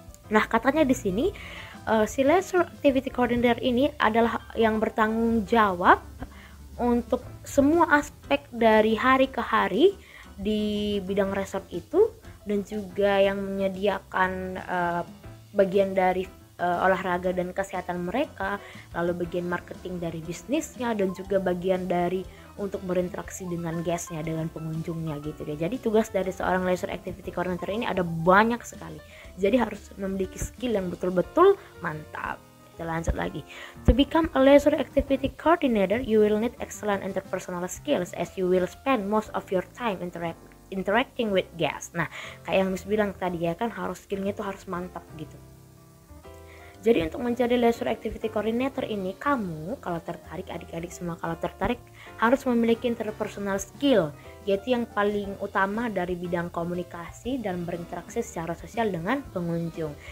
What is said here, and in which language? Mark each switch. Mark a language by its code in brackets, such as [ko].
[id] Nah, katanya di sini si leisure activity coordinator ini adalah yang bertanggung jawab untuk semua aspek dari hari ke hari di bidang resort itu, dan juga yang menyediakan bagian dari olahraga dan kesehatan mereka, lalu bagian marketing dari bisnisnya, dan juga bagian dari untuk berinteraksi dengan guestnya, dengan pengunjungnya gitu deh. Jadi tugas dari seorang leisure activity coordinator ini ada banyak sekali. Jadi harus memiliki skill yang betul-betul mantap. Kita lanjut lagi. [en] To become a leisure activity coordinator, you will need excellent interpersonal skills as you will spend most of your time interacting with guests. [id] Nah, kayak yang Miss bilang tadi ya kan, harus skillnya itu harus mantap gitu. Jadi untuk menjadi leisure activity coordinator ini, kamu kalau tertarik, adik-adik semua kalau tertarik, harus memiliki interpersonal skill, yaitu yang paling utama dari bidang komunikasi dan berinteraksi secara sosial dengan pengunjung.